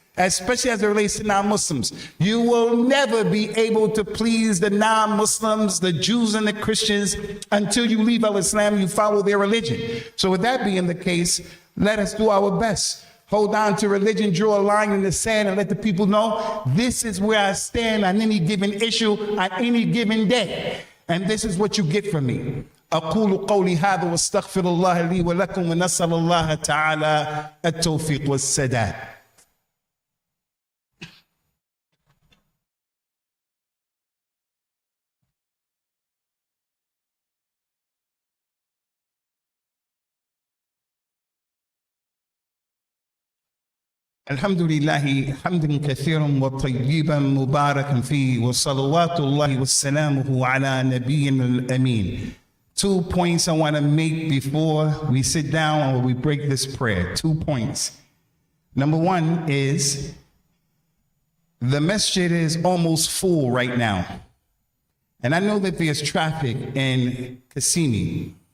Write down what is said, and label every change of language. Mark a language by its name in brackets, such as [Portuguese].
[English] Especially as it relates to non-Muslims. You will never be able to please the non-Muslims, the Jews and the Christians, until you leave Al-Islam, you follow their religion. So with that being the case, let us do our best. Hold on to religion, draw a line in the sand, and let the people know this is where I stand on any given issue, on any given day. And this is what you get from me. [Arabic] أقول قولي هذا واستغفر الله لي ولكم ونسأل الله تعالى التوفيق والسداد. الحمد لله حمدا كثيرا وطيبا مباركا فيه وصلوات الله وسلامه على نبينا الأمين. [English] 2 points I want to make before we sit down or we break this prayer. 2 points. Number one is the masjid is almost full right now. And I know that there's traffic in Kissimmee.